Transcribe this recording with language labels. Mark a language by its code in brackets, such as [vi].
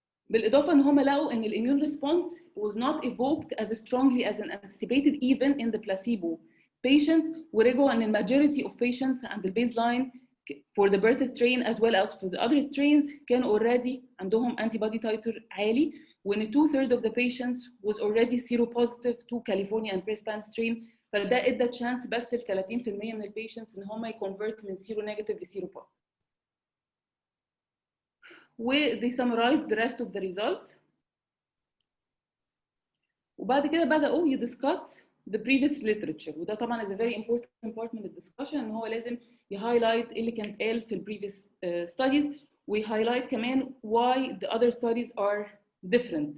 [ar] بالإضافة إن هم لقوا إن [en] immune response was not evoked as strongly as anticipated even in the placebo patients, [ar] ورجعوا إن [en] majority of patients عند baseline for the birth strain as well as for the other strains [ar] كان already عندهم [en] antibody titer عالي، وإن 2/3 of the patients was already seropositive to California and Brisbane strain. [ar] فده ادى chance بس ل 30% من البيشنتس ان هم يconvert من seronegative ل seropositive. [en] they summarized the rest of the results. [ar] وبعد كده بدأوا يدiscuss [en] the previous literature. [ar] وده طبعا [en] is a very important part [ar] من الدiscussion ان هو لازم يهايلايت اللي كان قال في previous studies ويهايلايت كمان [en] why the other studies are different.